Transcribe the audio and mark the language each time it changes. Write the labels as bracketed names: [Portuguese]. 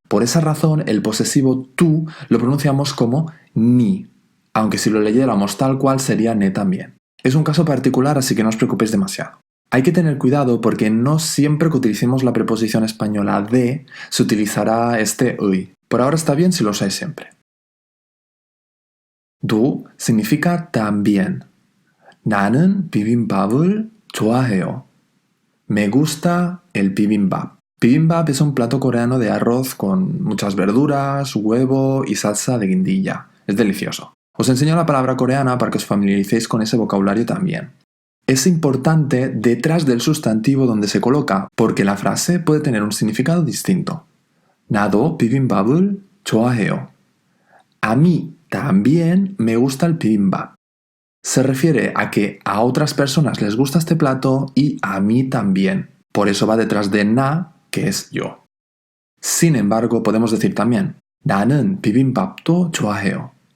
[Spanish] Por esa razón, el posesivo tu lo pronunciamos como ni, aunque si lo leyéramos tal cual sería ne también. Es un caso particular, así que no os preocupéis demasiado. Hay que tener cuidado porque no siempre que utilicemos la preposición española de se utilizará este uy. Por ahora está bien si lo usáis siempre. 도 significa también. [Korean] 나는 비빔밥을 좋아해요. [Spanish] Me gusta el bibimbap. Bibimbap es un plato coreano de arroz con muchas verduras, huevo y salsa de guindilla. Es delicioso. Os enseño la palabra coreana para que os familiaricéis con ese vocabulario también. Es importante detrás del sustantivo donde se coloca, porque la frase puede tener un significado distinto. [Korean] 나도 비빔밥을 좋아해요. [Spanish] A mí también me gusta el bibimbap. Se refiere a que a otras personas les gusta este plato y a mí también. Por eso va detrás de na, que es yo. Sin embargo, podemos decir también [Korean] 나는 비빔밥도 좋아해요.